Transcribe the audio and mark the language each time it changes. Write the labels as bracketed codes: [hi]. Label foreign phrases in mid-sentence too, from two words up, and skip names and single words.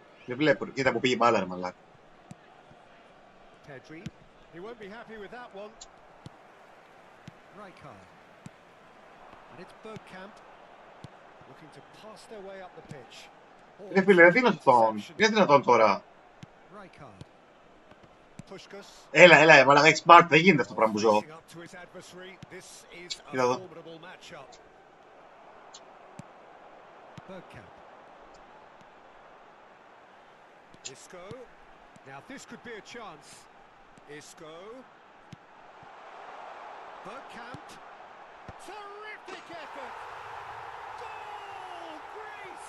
[el] Δεν βλέπω. Κοίτα που πήγε η μπάλα, ρε μαλάκα. [en] Pedri. He won't be happy with that one. Rijkaard. And it's Bergkamp. Looking to pass their way up the pitch. [el] Ρε φίλε, δεν είναι δυνατόν τώρα. [en] Rijkaard. Pushkas. [el] Έλα, μαλάκα, έχεις πάρτι, δεν γίνεται αυτό το πράγμα που ζω. Κοίτα εδώ. [en] Bergkamp. Isco. Now this could be a chance. Isco. Bergkamp. Terrific effort. Goal, Greece.